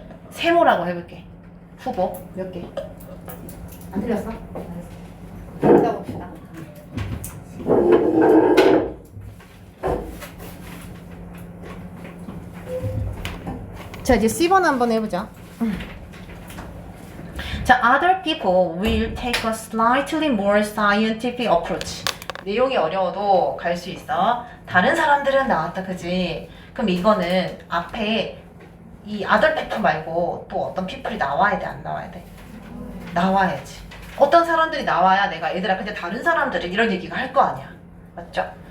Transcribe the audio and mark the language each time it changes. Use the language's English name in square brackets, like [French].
[Korean] 세모라고 해볼게. 후보 몇 개? 안 틀렸어? 알았어. 읽어봅시다. 자, 이제 C번 한번 해보자. [English] 자, other people will take a slightly more scientific approach. [Korean] 내용이 어려워도 갈 수 있어. 다른 사람들은 나왔다, 그지? 그럼 이거는 앞에 이 [English] other people [Korean] 말고 또 어떤 people이 나와야 돼, 안 나와야 돼? 나와야지. 어떤 사람들이 나와야 내가 얘들아 근데 다른 사람들은 이런 얘기가 할 거 아니야. 맞죠?